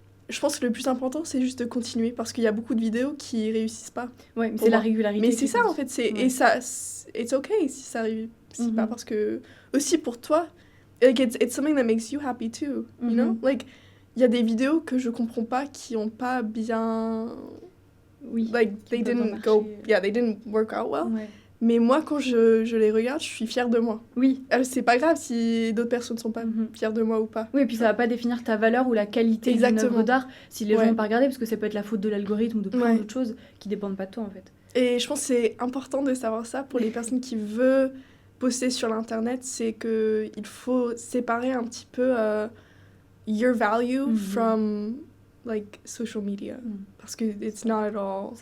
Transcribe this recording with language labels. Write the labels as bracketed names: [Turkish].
[French] Je pense que le plus important, c'est juste de continuer, parce qu'il y a beaucoup de vidéos qui réussissent pas. Ouais, mais c'est la régularité. Mais c'est ça, en fait. Et ça, [English] it's okay [French] si ça réussit pas, parce que, aussi pour toi, like, [English] it's something that makes you happy too, you know? [French] Like, il y a des vidéos que je comprends pas qui ont pas bien... [English] Like, they didn't work out well. [French] Mais moi, quand je les regarde, je suis fière de moi. C'est pas grave si d'autres personnes sont pas fières de moi ou pas. Oui, et puis ça va pas définir ta valeur ou la qualité d'une œuvre d'art si les gens vont pas regarder, parce que ça peut être la faute de l'algorithme ou de plein d'autres choses qui dépendent pas de toi, en fait. Et je pense que c'est important de savoir ça pour les personnes qui veulent poster sur l'internet, c'est qu'il faut séparer un petit peu [English] your value from like social media, [French] parce que [English] it's not at all.